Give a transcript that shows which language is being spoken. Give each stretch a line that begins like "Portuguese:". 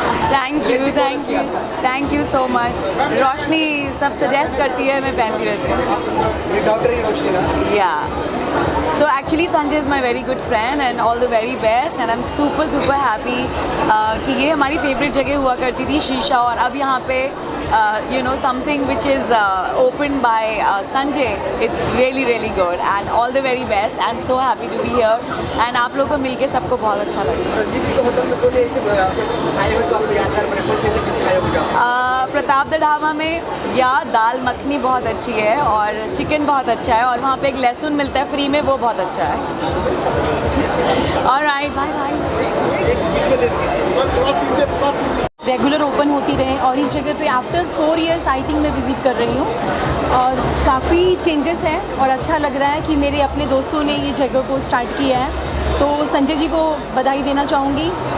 Hindi: Thank you so much रोशनी सब suggest करती है मैं पहनती रहती हूँ डॉक्टर ही रोशनी ना
English: या so actually Sanjay is my very good friend and all the very best and I am super happy
Hindi: कि ये हमारी फेवरेट जगह हुआ करती थी शीशा और अब यहाँ पे
English: something which is opened by Sanjay. It's really really good and all the very best and so happy to be here and
Hindi: आप लोगों को मिलके सबको बहुत अच्छा लगा। प्रताप द ढाबा में या दाल मखनी बहुत अच्छी है और चिकन बहुत अच्छा है और वहाँ पे एक लहसुन मिलता है फ्री में, वो बहुत अच्छा है।
English: Alright, bye bye.
Hindi: Regular open होती रहे और इस जगह पे
English: after 4 years I think
Hindi: मैं विज़िट कर रही हूँ और काफ़ी चेंजेस हैं और अच्छा लग रहा है कि मेरे अपने दोस्तों ने ये जगह को स्टार्ट किया है, तो संजय जी को बधाई देना चाहूँगी।